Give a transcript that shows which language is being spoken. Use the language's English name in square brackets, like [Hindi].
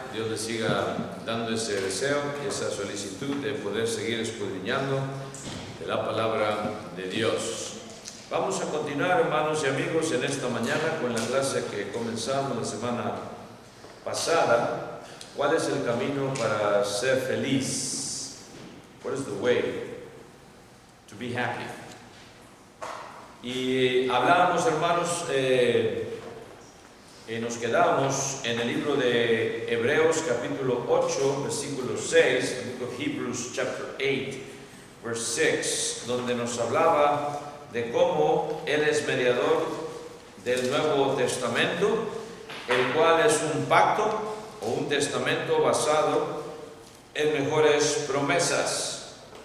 [Spanish] Dios les siga dando ese deseo y esa solicitud de poder seguir escudriñando de la palabra de Dios. Vamos a continuar, hermanos y amigos, en esta mañana con la clase que comenzamos la semana pasada. ¿Cuál es el camino para ser feliz? [English] What is the way to be happy? [Spanish] Y hablábamos, hermanos, nos quedamos en el libro de Hebreos capítulo 8, versículo 6, [English] the book of Hebrews chapter 8, verse 6, [Spanish] donde nos hablaba de cómo Él es mediador del Nuevo Testamento, el cual es un pacto o un testamento basado en mejores promesas.